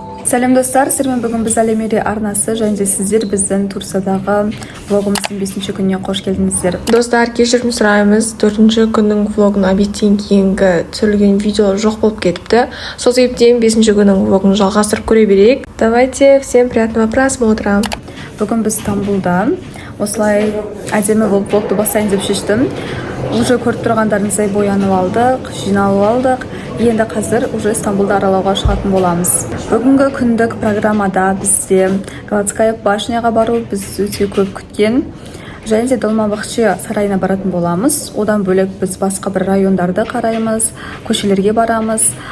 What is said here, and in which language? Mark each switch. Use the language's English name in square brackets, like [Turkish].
[Kazakh] Сәлем достар, сіздермен бүгін біз Әлемере арнасы және де сіздер біздің Турциядағы влогымыздың 5-ші күніне қош келдіңіздер. Достар, кешірім сұраймыз. 4-ші күннің влогын обедтен кейінгі түсірілген видео жоқ болып кетіпті. Сол себептен 5-ші күннің влогын жалғастырып көре берейік. [Russian] Давайте, всем приятного просмотра. [Kazakh] Бүгін біз Стамбулда осылай әдемі болып влогты бастайын деп шештім. Уже көріп тұрғандарыңыздай боянып алдық, жиналып алдық. Енді қазір уже Стамбулда аралауға шығатын боламыз. Бүгінгі күндік программада бізде Галатская башняға бару біз өте көп күткен. Және де Долмабахче сарайына баратын боламыз. Одан бөлек біз басқа бір райондарды қараймыз, көшелерге барамыз.